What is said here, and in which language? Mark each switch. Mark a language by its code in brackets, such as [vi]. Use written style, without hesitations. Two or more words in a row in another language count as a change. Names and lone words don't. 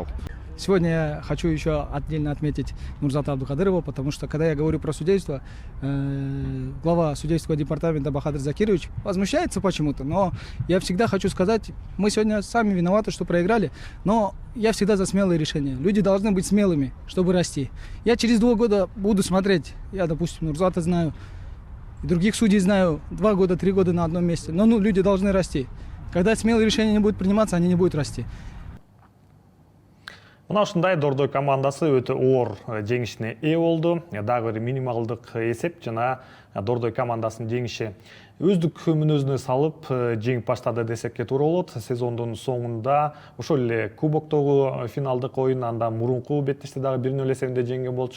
[ru] Сегодня я хочу еще отдельно отметить Нурзата Абдукадырова, потому что, когда я говорю про судейство, глава судейского департамента Бахадыр Закирович возмущается почему-то, но я всегда хочу сказать, мы сегодня сами виноваты, что проиграли, но я всегда за смелые решения. Люди должны быть смелыми, чтобы расти. Я через 2 года буду смотреть, я, допустим, Нурзата знаю, других судей знаю, 2 года, 3 года на одном месте, но люди должны расти. Когда смелые решения не будут приниматься, они не будут расти. [ky] Мына ушундай Дордой командасы өтө оор жеңишине ээ болду. Дагы бир минималдык эсеп жана Дордой командасынын жеңиши өздүк мүнөзүнө салып жеңип баштады десекке туура болот. Сезондун соңунда ошол эле кубоктогу финалдык оюн, андан мурунку беттеште дагы 1-0 эсебинде жеңген болчу.